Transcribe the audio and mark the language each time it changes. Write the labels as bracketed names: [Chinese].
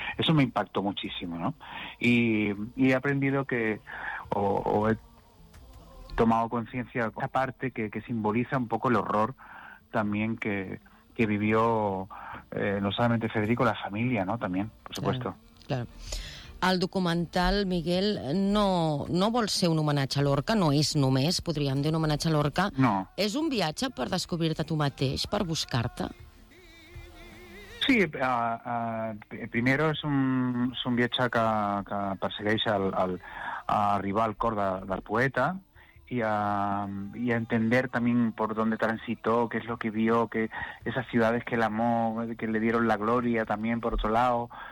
[Spanish] Eso me impactó muchísimo, ¿no? Y he aprendido que, o he tomado conciencia de esa parte que simboliza un poco el horror también que vivió no solamente Federico, la familia, ¿no? También, por supuesto. Claro. [Catalan] El documental, Miguel, no vol ser un homenatge a Lorca, no és només, podríem dir, un homenatge a Lorca. No. És un viatge per descobrir-te tu mateix, per buscar-te. [Spanish] Sí, primero es un [Catalan] viatge que persegueix a arribar al cor del poeta [Spanish] y a entender también por dónde transitó, qué es lo que vio, que esas ciudades que él amó, que le dieron la gloria también por otro lado...